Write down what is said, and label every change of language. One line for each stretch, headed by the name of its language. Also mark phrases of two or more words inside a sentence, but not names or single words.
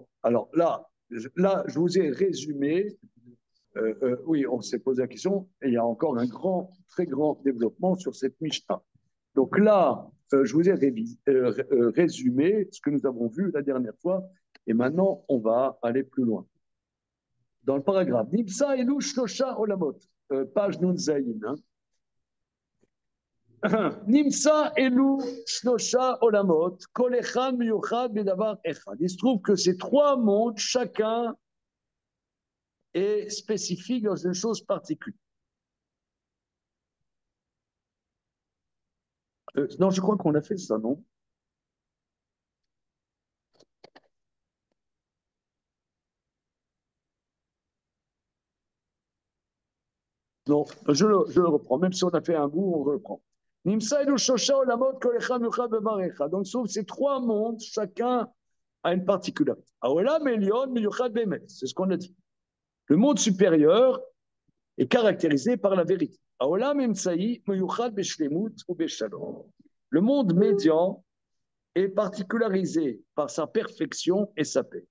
French: Alors là, je vous ai résumé. Oui, on s'est posé la question, et il y a encore un très grand développement sur cette Mishnah. Donc là, je vous ai résumé ce que nous avons vu la dernière fois, et maintenant, on va aller plus loin. Dans le paragraphe,
Hebrew: נמצא אלו שלשה עולמות, page נון זין. נמצא אלו שלשה עולמות, כל אחד מיוחד בדבר אחד.
French: Il se trouve que ces trois mondes, chacun est spécifique dans une chose particulière. Non, je crois qu'on a fait ça, non? Non, je le reprends. Même si on a fait un bout, on reprend.
Hebrew: נמצא אלו שלשה עולמות, כל אחד מיוחד בדבר אחד.
French: Donc, sauf ces trois mondes, chacun a une particularité.
Hebrew: העולם העליון מיוחד באמת,
French: c'est ce qu'on a dit. Le monde supérieur est caractérisé par la vérité.
Hebrew: העולם האמצעי מיוחד בשלמות או בשלום.
French: Le monde médian est particularisé par sa perfection et sa paix.